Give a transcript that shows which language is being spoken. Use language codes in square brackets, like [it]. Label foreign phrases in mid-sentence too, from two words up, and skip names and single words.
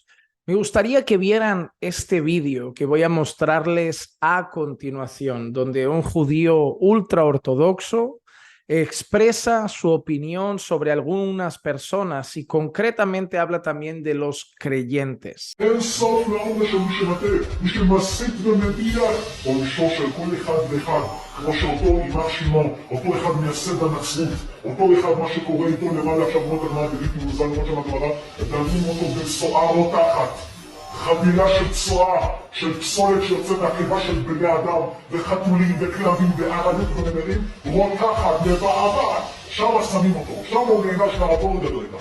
[es] Me gustaría que vieran este vídeo que voy a mostrarles a continuación, donde un judío ultraortodoxo expresa su opinión sobre algunas personas y concretamente habla también de los creyentes. [he] אין סוף לעונש של מי שמטעה, מי שמסית ומדיח, עונשו של כל אחד ואחד, כמו שאותו יימח שמו, אותו אחד מייסד הנצרות, אותו אחד מה שקורה איתו למעלה עכשיו בנות הגמרא דוד מוזן, כמו שם הגמרא, דנים אותו בצואה רותחת, חבילה של צואה, של פסולת שיוצאת מהקיבה של בני אדם, וחתולים וכלבים ואריות ונמרים, רותחת, מבעבעת, שם שמים אותו, שם הוא נענש מהרבו לדבר איתה.